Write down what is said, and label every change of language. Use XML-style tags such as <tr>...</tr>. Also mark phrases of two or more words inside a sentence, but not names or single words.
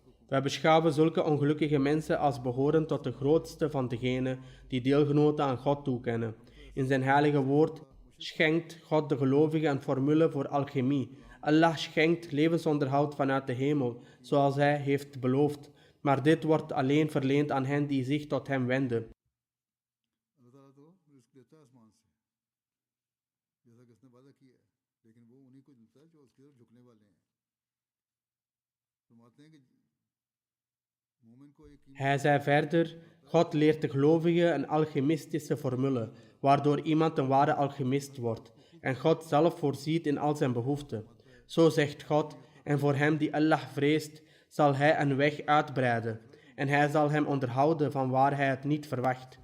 <nl>Wij beschouwen zulke ongelukkige mensen als behoren tot de grootste van degenen die deelgenoten aan God toekennen. In zijn heilige woord schenkt God de gelovigen een formule voor alchemie. Allah schenkt levensonderhoud vanuit de hemel, zoals hij heeft beloofd. Maar dit wordt alleen verleend aan hen die zich tot hem wenden.</nl> <ur>اللہ تعالیٰ تو رزق دیتا ہے آسمان سے، جیسا کہ اس نے وعدہ کیا ہے، لیکن وہ انہی کو ملتا ہے جو اس کی طرف جھکنے والے ہیں. فرماتے ہیں کہ مومن کو ایک</ur> <nl>Hij zei verder: God leert de gelovigen een alchemistische formule, waardoor iemand een ware alchemist wordt. En God zelf voorziet in al zijn behoeften. Zo zegt God: en voor hem die Allah vreest, zal hij een weg uitbreiden. En hij zal hem onderhouden van waar hij het niet verwacht.</nl>